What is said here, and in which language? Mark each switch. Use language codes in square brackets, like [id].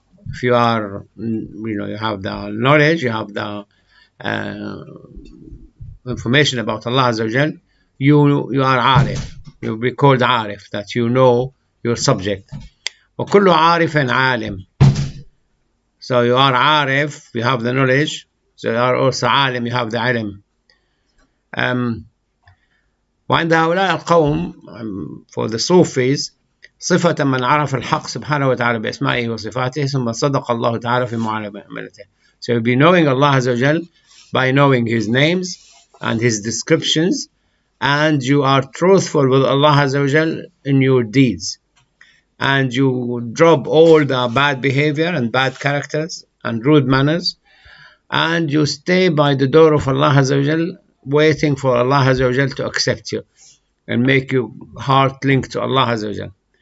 [en] If you are, you have the knowledge, you have the information about Allah Azza wa Jal, you are عارف. You'll be called عارف, that you know your subject. [ar] وَكُلُّ عَارِفٍ عَالِمٍ. [en] So you are عارف, you have the knowledge. So you are also عالم, you have the ilm. [ar] وعند هؤلاء القوم, [en] for the Sufis, [ar] صفة من عرف الحق سبحانه وتعالى بأسمائه وصفاته ثم صدق الله تعالى في معاملته. [en] So you'll be knowing Allah Azza wa Jal by knowing His names and His descriptions, and you are truthful with Allah Azza wa Jal in your deeds, and you drop all the bad behavior and bad characters and rude manners, and you stay by the door of Allah Azza wa Jal, waiting for Allah Azza wa Jal to accept you and make your heart linked to Allah Azza wa Jal.